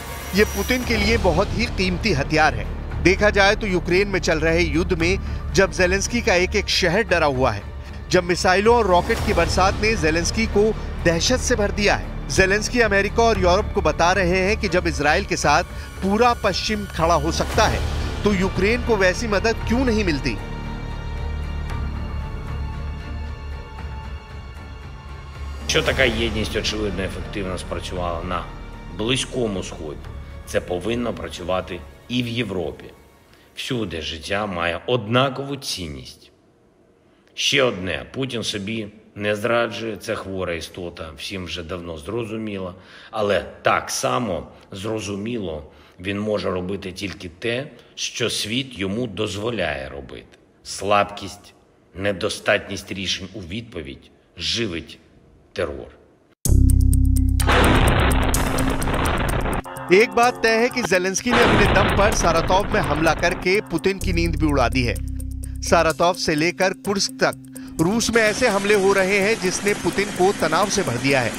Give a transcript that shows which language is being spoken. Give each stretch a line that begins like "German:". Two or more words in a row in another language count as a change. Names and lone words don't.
Hindi: ये पुतिन के लिए बहुत ही कीमती हथियार है। देखा जाए तो यूक्रेन में चल रहे युद्ध में जब ज़ेलेंस्की का एक एक शहर डरा हुआ है, जब मिसाइलों और रॉकेट की बरसात ने ज़ेलेंस्की को दहशत से भर दिया है, ज़ेलेंस्की अमेरिका और यूरोप को बता रहे हैं कि जब इजराइल के साथ पूरा पश्चिम खड़ा हो सकता है तो यूक्रेन को वैसी मदद क्यों नहीं मिलती।
Ukrainian: Що така єдність, очевидно, ефективно спрацювала на Близькому Сході, це повинно працювати і в Європі. Всюди життя має однакову цінність. Ще одне, Путін собі не зраджує, це хвора істота, всім вже давно зрозуміло. Але так само зрозуміло, він може робити тільки те, що світ йому дозволяє робити. Слабкість, недостатність рішень у відповідь живить терор.
Hindi: एक बात तय है कि ज़ेलेंस्की ने अपने दम पर सारातोव में हमला करके पुतिन की नींद भी उड़ा दी है। सारातोव से लेकर कुर्स्क तक रूस में ऐसे हमले हो रहे हैं जिसने पुतिन को तनाव से भर दिया है।